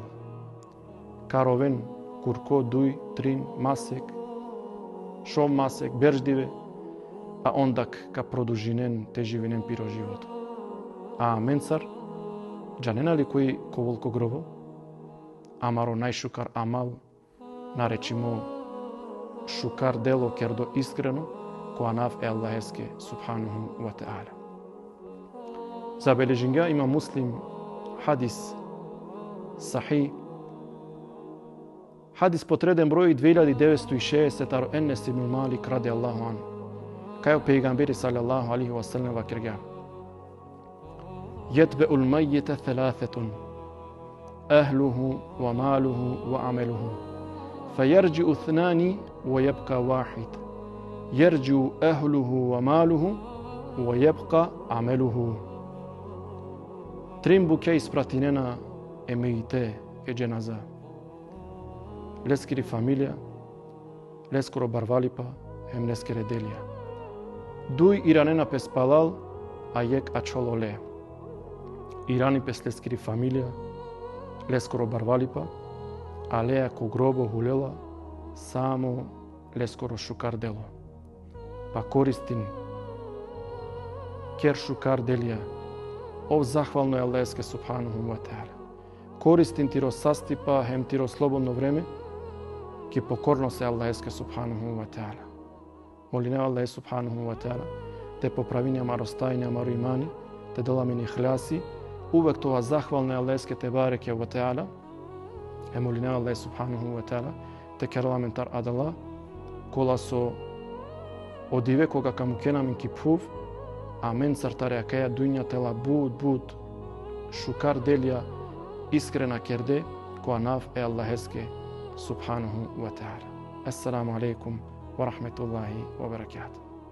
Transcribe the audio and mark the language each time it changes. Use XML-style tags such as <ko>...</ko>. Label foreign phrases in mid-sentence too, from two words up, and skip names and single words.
<rom>Каровен, курко, дуй, трин, масек, шом масек, берждиве, а ондак ка продужинен те живинен пиро живот. А менсар, джанена ли кој коволко гробо, амаро најшукар амал, наречимо шукар дело кердо искрено, која нав е Аллахеске</rom> <ar>سبحانه وتعالى.</ar> <rom>Забележинга има муслим</rom> <ar>حديث صحيح.</ar> <rom>Хадис</rom> <mk>потреден број</mk> <rom>2960 аро Енес ибн Малик</rom> <ar>رضي الله عنه.</ar> <rom>Кај пејгамбери</rom> <ar>صلى الله عليه وسلم</ar> <rom>ва кирга.</rom> <ar>يتبع الميت ثلاثة أهله وماله وعمله فيرجع اثنان ويبقى واحد يرجع أهله وماله ويبقى عمله.</ar> <rom>Трим буке испратинена е меите е дженаза. Лескири фамилија, лескоро барвалипа, ем лескире делија. Дуј иранена пес палал, а јек ачололе. Ирани пес лескири фамилија, лескоро барвалипа, а леја ко гробо хулела, само лескоро шукар дело. Па користин кер шукар делија, ов захвално е Аллахеске</rom> <ar>سبحانه وتعالى.</ar> <rom>Користин тиро састипа, хем тиро</rom> <mk>слободно време,</mk> <rom>ки покорно се Аллахеске</rom> <ar>سبحانه وتعالى.</ar> <rom>Молине Аллахе</rom> <ar>سبحانه وتعالى,</ar> <rom>те поправини амаро стајни, амаро имани, те доламени хляси, увек тоа захвално е Аллахеске</rom> <ar>تبارك وتعالى,</ar> <rom>е молине Аллахе</rom> <ar>سبحانه وتعالى,</ar> <rom>те керламентар адала, кола со одиве кога каму кенамин ки пув, а мен сартареа каја дуња тела буд шукар делија искрена керде, која нав е Аллахеске</rom> <ar>سبحانه وتعالى. السلام عليكم ورحمة الله وبركاته.</ar>